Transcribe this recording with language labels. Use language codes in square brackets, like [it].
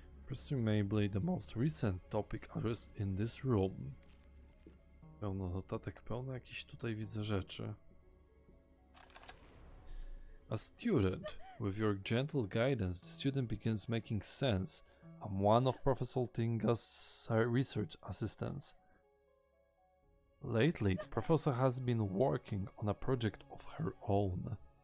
[en] Presumably the most recent topic addressed in this room. [pl] Pełno notatek, pełno jakichś tutaj widzę rzeczy. [en] A student. With your gentle guidance, the student begins making sense. I'm one of Professor Tillinghast's research assistants. Lately, the professor has been working on a project of her own.